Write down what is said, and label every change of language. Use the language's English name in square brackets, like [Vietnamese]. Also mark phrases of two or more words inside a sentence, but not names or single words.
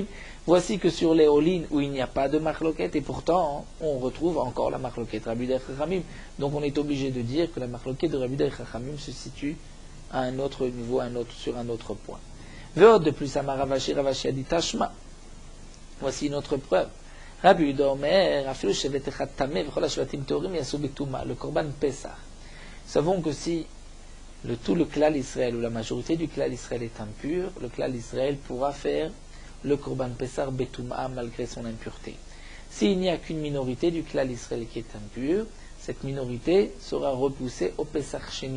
[French] Voici que sur les olin, où il n'y a pas de marloquette, et pourtant, on retrouve encore la marloquette Rabbi Yuda et Chachamim. Donc on est obligé de dire que la marloquette de Rabbi Yuda et Chachamim se situe à un autre niveau, sur un autre point. Veod de plus, [Hebrew] אמר רב אשי, [French] Ravashi a dit Tashma. Voici une autre preuve. [Hebrew] רבי יהודה אומר, אפילו שבט אחד טמא וכל השבטים טהורים יעשו בטומאה, le קרבן פסח. [French] Nous savons que si tout le klal Israël ou la majorité du klal Israël est impur, le klal Israël pourra faire le [Hebrew] קרבן פסח בטומאה [French] malgré son impureté. S'il n'y a qu'une minorité du klal Israël qui est impure, cette minorité sera repoussée au Pesach Sheni.